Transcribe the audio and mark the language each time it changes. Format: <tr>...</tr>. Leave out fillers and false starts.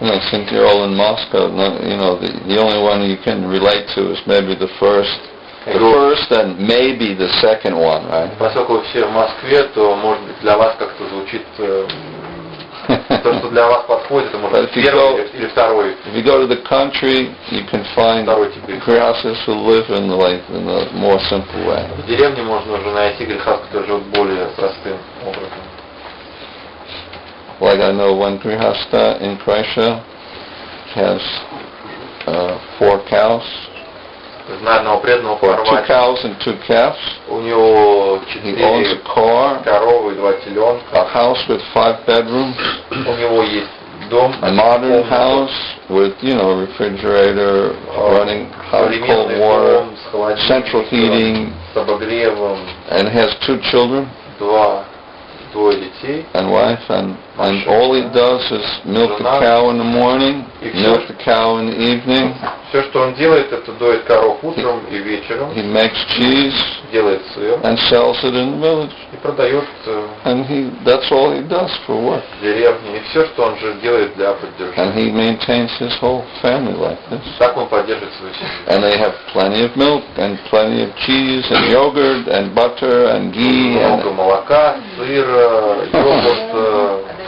<en>Since you're all in Moscow, the only one you can relate to is maybe the first and maybe the second one, right?</en> <ru>Поскольку все в Москве, то, может быть, для вас как-то звучит то, что для вас подходит, это может быть первый или второй.</ru> <en>If you go to the country, you can find grihastas who live in a more simple way.</en> <ru>В деревне можно уже найти грехастов, которые живут более простым образом.</ru> <en>Like I know one grihasta in Croatia has 4 cows.</en> <ru>Знаю одного преданного в</ru> <en>Хорватии. 2 cows and 2 calves.</en> <ru>У него 4 коровы и 2 теленка.</ru> <en>A house with 5 bedrooms.</en> <ru>У него есть дом.</ru> <en>A modern house with, refrigerator, running hot cold water, central heating,</en> <ru>с обогревом.</ru> <en>And has 2 children.</en> <ru>Двое детей.</ru> <en>And wife, and all he does is milk the cow in the morning, milk the cow in the evening.</en> <ru>Все, что он делает, это доит коров утром и вечером.</ru> <en>He makes cheese,</en> <ru>делает сыр,</ru> <en>and sells it in the village.</en> <ru>И продает.</ru> <en>And that's all he does for work.</en> <ru>В деревне. И все, что он же делает для поддержания.</ru> <en>And he maintains his whole family like this.</en> <ru>Так он поддерживает свою семью.</ru> <en>And they have plenty of milk and plenty of cheese and yogurt and butter and ghee.</en> <ru>Много молока, сыра, йогурт,</ru>